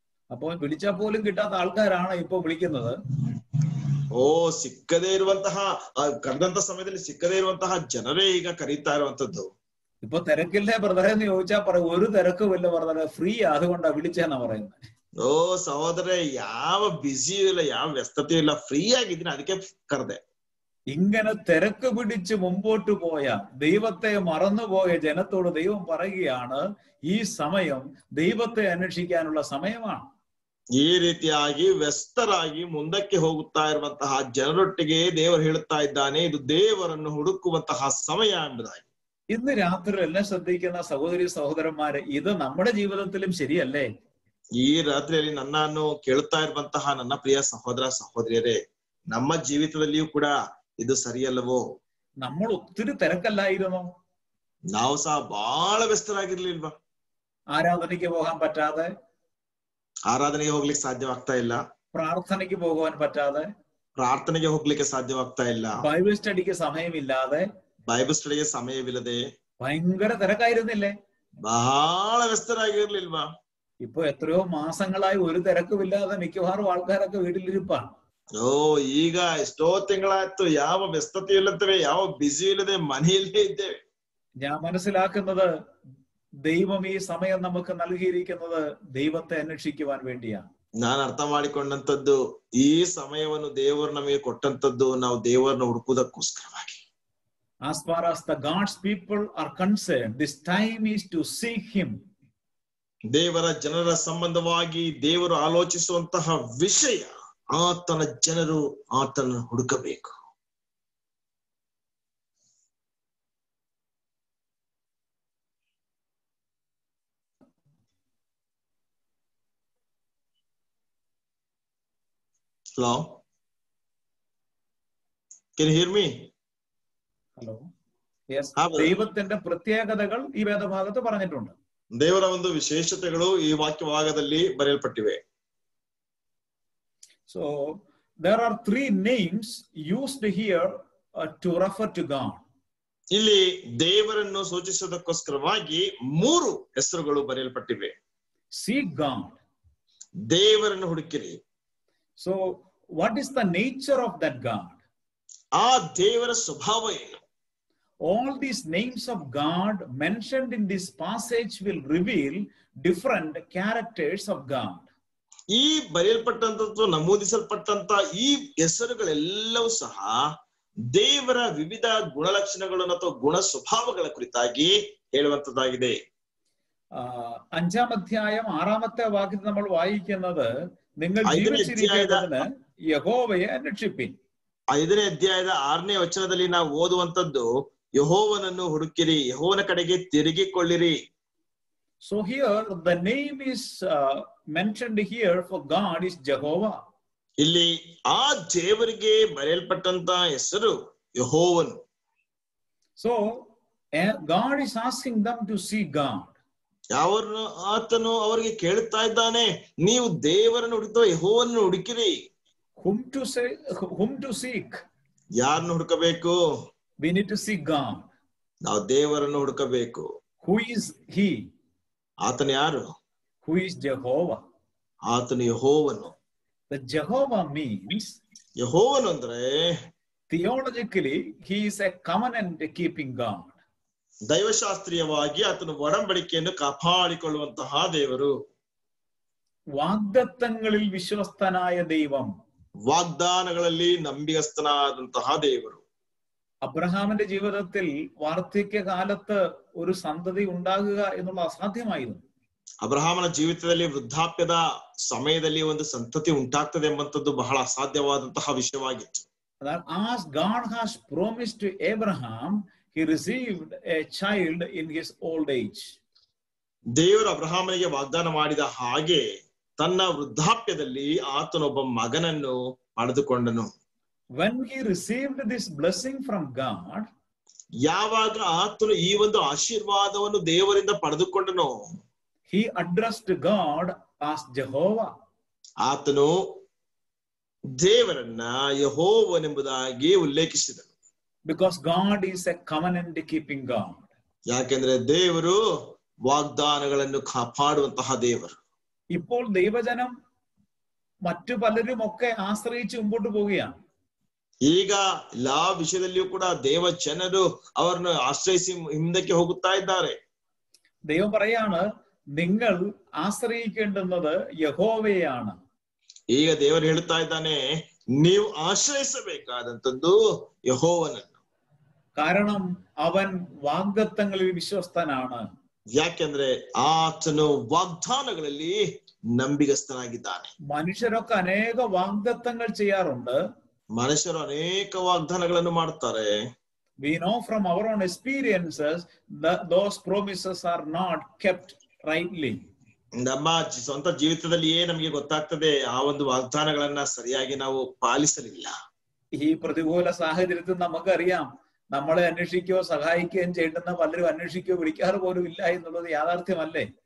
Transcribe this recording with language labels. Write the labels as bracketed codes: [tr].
[ml] അപ്പോൾ വിളിച്ചാൽ പോലും കിട്ടാത്ത ആൾക്കാരാണ് ഇപ്പൊ വിളിക്കുന്നത്. [kn] ಸಿಕ್ಕದೇ ಇರುವಂತಹ ಕರೆದಂತ ಸಮಯದಲ್ಲಿ ಸಿಕ್ಕದೇ ಇರುವಂತಹ ಜನರೇ ಈಗ ಕರೀತಾ ಇರುವಂತದ್ದು. [ml] ഇപ്പൊ തിരക്കില്ലേ ബ്രദറെ എന്ന് ചോദിച്ചാൽ പറയും ഒരു തിരക്കുമില്ല ബ്രദറെ, ഫ്രീ അതുകൊണ്ടാ വിളിച്ചെന്നാ പറയുന്നത്. [kn] ಓ ಸಹೋದರ, ಯಾವ ಬ್ಯುಸಿಯೂ ಇಲ್ಲ, ಯಾವ ವ್ಯಸ್ತತೆಯೂ ಇಲ್ಲ, ಫ್ರೀ ಆಗಿದ್ದೀನಿ, ಅದಕ್ಕೆ ಕರೆದೆ. [ml] ഇങ്ങനെ തിരക്ക് പിടിച്ച് മുമ്പോട്ട് പോയ ദൈവത്തെ മറന്നുപോയ ജനത്തോട് ദൈവം പറയുകയാണ്, ഈ സമയം ദൈവത്തെ അന്വേഷിക്കാനുള്ള സമയമാണ്. [kn] ಈ ರೀತಿಯಾಗಿ ವ್ಯಸ್ತರಾಗಿ ಮುಂದಕ್ಕೆ ಹೋಗುತ್ತಾ ಇರುವಂತಹ ಜನರೊಟ್ಟಿಗೆ ದೇವರು ಹೇಳುತ್ತಾ ಇದ್ದಾನೆ, ಇದು ದೇವರನ್ನು ಹುಡುಕುವಂತಹ ಸಮಯ ಎಂಬುದಾಗಿ. [ml] ഇന്ന് രാത്രി എല്ലാം ശ്രദ്ധിക്കുന്ന സഹോദരി സഹോദരന്മാരെ, ഇത് നമ്മുടെ ജീവിതത്തിലും ശരിയല്ലേ? [kn] ಈ ರಾತ್ರಿಯಲ್ಲಿ ನನ್ನನ್ನು ಕೇಳುತ್ತಾ ಇರುವಂತಹ ನನ್ನ ಪ್ರಿಯ ಸಹೋದರ ಸಹೋದರಿಯರೇ, ನಮ್ಮ ಜೀವಿತದಲ್ಲಿಯೂ ಕೂಡ ಇದು ಸರಿಯಲ್ಲವೋ? [ml] നമ്മൾ ഒത്തിരി തിരക്കല്ലായിരുന്നോ? [kn] ನಾವು ಸಹ ಬಹಳ ವ್ಯಸ್ತರಾಗಿರ್ಲಿಲ್ವಾ? [ml] ആരാധനയ്ക്ക് പോകാൻ പറ്റാതെ, [kn] ಆರಾಧನೆಗೆ ಹೋಗ್ಲಿಕ್ಕೆ ಸಾಧ್ಯವಾಗ್ತಾ ಇಲ್ಲ, [ml] പ്രാർത്ഥനയ്ക്ക് പോകുവാൻ പറ്റാതെ, [kn] ಪ್ರಾರ್ಥನೆಗೆ ಹೋಗ್ಲಿಕ್ಕೆ ಸಾಧ್ಯವಾಗ್ತಾ ಇಲ್ಲ, [ml] ബൈബിൾ സ്റ്റഡിക്ക് സമയമില്ലാതെ, [kn] ಬೈಬಲ್ ಸ್ಟಡಿಗೆ ಸಮಯವಿಲ್ಲದೆ [ml] ഭയങ്കര തിരക്കായിരുന്നില്ലേ? [kn] ಬಹಳ ವ್ಯಸ್ತರಾಗಿರ್ಲಿಲ್ವಾ? [ml] ഇപ്പൊ എത്രയോ മാസങ്ങളായി ഒരു തിരക്കുമില്ലാതെ മിക്കവാറും ആൾക്കാരൊക്കെ വീട്ടിലിരിപ്പാണ്. [kn] ಓ, ಈಗ ಎಷ್ಟೋ ತಿಂಗಳಾಯ್ತು, ಯಾವ ವ್ಯಸ್ತತೆ ಇಲ್ಲತ್ತವೆ, ಯಾವ ಬ್ಯುಸಿ ಇಲ್ಲದೆ ಮನೆಯಲ್ಲೇ ಇದ್ದೇವೆ. [ml] ഞാൻ മനസ്സിലാക്കുന്നത് ദൈവം ഈ സമയം നമുക്ക് നൽകിയിരിക്കുന്നത് ദൈവത്തെ അന്വേഷിക്കുവാൻ വേണ്ടിയാണ്. [kn] ನಾನು ಅರ್ಥ ಮಾಡಿಕೊಂಡಂತದ್ದು, ಈ ಸಮಯವನ್ನು ದೇವರು ನಮಗೆ ಕೊಟ್ಟಂತದ್ದು ನಾವು ದೇವರನ್ನ ಹುಡುಕುವುದಕ್ಕೋಸ್ಕರವಾಗಿ. [en] As far as the God's people are concerned, this time is to seek him. [kn] ದೇವರ ಜನರ ಸಂಬಂಧವಾಗಿ ದೇವರು ಆಲೋಚಿಸುವಂತಹ ವಿಷಯ, ಆತನ ಜನರು ಆತನ ಹುಡುಕಬೇಕು. [en] Hello, can you hear me? Hello, yes. Ah, brother. [ml] ദൈവത്തിന്റെ പ്രത്യേകതകൾ ഈ വേദഭാഗത്ത് പറഞ്ഞിട്ടുണ്ട്. [kn] ದೇವರ ಒಂದು ವಿಶೇಷತೆಗಳು ಈ ವಾಕ್ಯಭಾಗದಲ್ಲಿ ಬರೆಯಲ್ಪಟ್ಟಿವೆ. [en] So there are three names used here to refer to God. [kn] ಇಲ್ಲಿ ದೇವರನ್ನು ಸೂಚಿಸುವುದಕ್ಕೋಸ್ಕರವಾಗಿ 3 ಹೆಸರುಗಳು ಬರೆಯಲ್ಪಟ್ಟಿವೆ. [en] Seek God. [kn] ದೇವರನ್ನು ಹುಡುಕಿರಿ. [en] So what is the nature of that God? [kn] ಆ ದೇವರ ಸ್ವಭಾವ ಏನು? [en] All these names of God mentioned in this passage will reveal different characters of God. [kn] ಈ ಬರೆಯಲ್ಪಟ್ಟಂತದ್ದು, ನಮೂದಿಸಲ್ಪಟ್ಟಂತ ಈ ಹೆಸರುಗಳೆಲ್ಲವೂ ಸಹ ದೇವರ ವಿವಿಧ ಗುಣಲಕ್ಷಣಗಳನ್ನು ಅಥವಾ ಗುಣ ಸ್ವಭಾವಗಳ ಕುರಿತಾಗಿ ಹೇಳುವಂತದ್ದಾಗಿದೆ. [ml] 5-ാം അധ്യായം 6-ാമത്തെ വാക്യത്തിൽ നമ്മൾ വായിക്കുന്നത്, നിങ്ങൾ ജീവിച്ചിരിക്കുന്നതിന് യഹോവയെ അന്വേഷിപ്പിൻ. [kn] 5ನೇ ಅಧ್ಯಾಯದ 6ನೇ ವಚನದಲ್ಲಿ ನಾವು ಓದುವಂತದ್ದು, ಯೆಹೋವನನ್ನು ಹುಡುಕಿರಿ, ಯೆಹೋವನ ಕಡೆಗೆ ತಿರುಗಿಕೊಳ್ಳಿರಿ. [en] So here the name is mentioned here for God is Jehovah. [kn] ಇಲ್ಲಿ ಆ ದೇವರಿಗೆ ಬರೆಯಲ್ಪಟ್ಟಂತ ಹೆಸರು ಯೆಹೋವನು. [en] So God is asking them to see God. [kn] ಯಾವರನ್ನು ಆತನು ಅವರಿಗೆ ಕೇಳುತ್ತಾ ಇದ್ದಾನೆ, ನೀವು ದೇವರನ್ನು ಹುಡುಕುವ ಯೆಹೋವನನ್ನು ಹುಡುಕಿರಿ. [en] Whom to seek? [kn] ಯಾರನ್ನು ಹುಡುಕಬೇಕು? [en] We need to seek God. [kn] ನಾವು ದೇವರನ್ನು ಹುಡುಕಬೇಕು. [en] Who is he? [kn] ಆತನು ಯಾರು? [en] Who is Jehovah? [kn] ಆತನು ಯೆಹೋವನು. [en] The Jehovah means, [kn] ಯೆಹೋವನು ಅಂದ್ರೆ [en] theologically he is a covenant keeping God. [kn] ದೈವಶಾಸ್ತ್ರೀಯವಾಗಿ ಆತನು ಒಡಂಬಡಿಕೆಯನ್ನು ಕಾಪಾಡಿಕೊಳ್ಳುವಂತಹ ದೇವರು. [ml] വാഗ്ദത്തങ്ങളിൽ വിശ്വസ്തനായ ദൈവം, [kn] ವಾಗ್ದಾನಗಳಲ್ಲಿ ನಂಬಿಗಸ್ತನಾದಂತಹ ದೇವರು. [ml] അബ്രഹാമിന്റെ ജീവിതത്തിൽ വാർദ്ധക്യകാലത്ത് ഒരു സന്തതി ഉണ്ടാകുക എന്നുള്ള അസാധ്യമായിരുന്നു. [kn] ಅಬ್ರಹಾಮನ ಜೀವಿತದಲ್ಲಿ ವೃದ್ಧಾಪ್ಯದ ಸಮಯದಲ್ಲಿ ಒಂದು ಸಂತತಿ ಉಂಟಾಗ್ತದೆ ಎಂಬಂತದ್ದು ಬಹಳ ಅಸಾಧ್ಯವಾದಂತಹ ವಿಷಯವಾಗಿತ್ತು. [en] As God has promised to Abraham, he received a child in his old age. [kn] ದೇವರು ಅಬ್ರಹಾಮನಿಗೆ ವಾಗ್ದಾನ ಮಾಡಿದ ಹಾಗೆ ತನ್ನ ವೃದ್ಧಾಪ್ಯದಲ್ಲಿ ಆತನೊಬ್ಬ ಮಗನನ್ನು ಪಡೆದುಕೊಂಡನು. [en] When he received this blessing from God, [kn] ಯಾವಾಗ ಆತನು ಈ ಒಂದು ಆಶೀರ್ವಾದವನ್ನು ದೇವರಿಂದ ಪಡೆದುಕೊಂಡನು, [en] he addressed God as Jehovah. [kn] ಆತನು ದೇವರನ್ನ ಯೆಹೋವನೆಂಬುದಾಗಿ ಉಲ್ಲೇಖಿಸಿದನು. [en] Because God is a covenant keeping God. [kn] ಯಾಕೆಂದ್ರೆ ದೇವರು വാഗ്ദാനಗಳನ್ನು കാപ്പാടുವಂತಹ ದೇವರು. [ml] ഇപ്പോൾ ദൈവജനം മറ്റു പലരും ഒക്കെ ആശ്രയിച്ച് മുമ്പോട്ട് പോവുകയാണ്. [kn] ಈಗ ಎಲ್ಲಾ ವಿಷಯದಲ್ಲಿಯೂ ಕೂಡ ದೇವ ಜನರು ಅವರನ್ನು ಆಶ್ರಯಿಸಿ ಹಿಂದಕ್ಕೆ ಹೋಗುತ್ತಾ ಇದ್ದಾರೆ. [ml] ദൈവം പറയാണ് നിങ്ങൾ ആശ്രയിക്കേണ്ടുന്നത് യഹോവയാണ്. [kn] ಈಗ ದೇವರು ಹೇಳುತ್ತಾ ಇದ್ದಾನೆ, ನೀವು ಆಶ್ರಯಿಸಬೇಕಾದಂತದ್ದು ಯೆಹೋವನನ್ನು. [ml] കാരണം അവൻ വാഗ്ദത്തങ്ങളിൽ വിശ്വസ്തനാണ്. [kn] ಯಾಕೆಂದ್ರೆ ಆತನು ವಾಗ್ದಾನಗಳಲ್ಲಿ ನಂಬಿಗಸ್ತನಾಗಿದ್ದಾನೆ. [ml] മനുഷ്യരൊക്കെ അനേക വാഗ്ദത്തങ്ങൾ ചെയ്യാറുണ്ട്. [kn] ಮನುಷ್ಯರು ಅನೇಕ ವಾಗ್ದಾನಗಳನ್ನು ಮಾಡ್ತಾರೆ. [en] We know from our own experiences that those promises are not kept rightly. [kn] ನಮ್ಮ ಸ್ವಂತ ಜೀವಿತದಲ್ಲಿಯೇ ನಮಗೆ ಗೊತ್ತಾಗ್ತದೆ ಆ ಒಂದು ವಾಗ್ದಾನಗಳನ್ನ ಸರಿಯಾಗಿ ನಾವು ಪಾಲಿಸಲಿಲ್ಲ. [ml] ഈ പ്രതികൂല സാഹചര്യത്തിൽ നമുക്കറിയാം, നമ്മളെ അന്വേഷിക്കുകയോ സഹായിക്കുകയും ചെയ്യേണ്ടുന്ന പലരും അന്വേഷിക്കുകയോ വിളിക്കാറ് പോലും ഇല്ല എന്നുള്ളത് യാഥാർത്ഥ്യമല്ലേ?